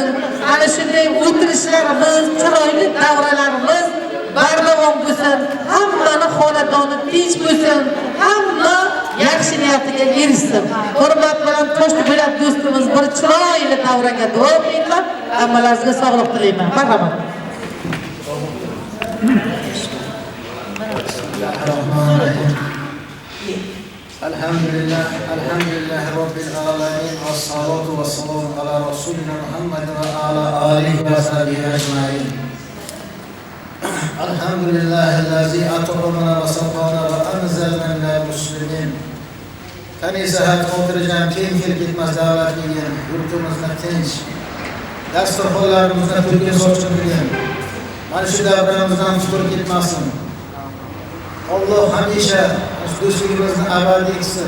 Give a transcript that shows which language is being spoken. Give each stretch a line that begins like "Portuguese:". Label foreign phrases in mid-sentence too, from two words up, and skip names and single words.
Uzbek: Ana shunday o'tirishlarimiz, chiroyli davralarimiz bardavom bo'lsin. Hammani xonadoni tinch bo'lsin. Hamma yaxshi niyatiga erishsin. Hurmat bilan Toshli bilan do'stimiz bir chiroyli davraga davom etib, hammalaringizga sog'lik tilayman. Marhamat.
Arabic: الحمد لله رب العالمين والصلاة والسلام على رسولنا محمد وعلى آله وصحبه أجمعين. الحمد لله الذي أطعمنا وسقانا وأنزلنا من المسلمين.
Uzbek: Kanisahat o'tirgan keng ketmas davlatga yurtimizni tinch, dasturxonlarimizni to'kin sochilgan. Mana shu davramizdan tutur ketmasin. Alloh hamisha do'stligimizni abadiy qilsin.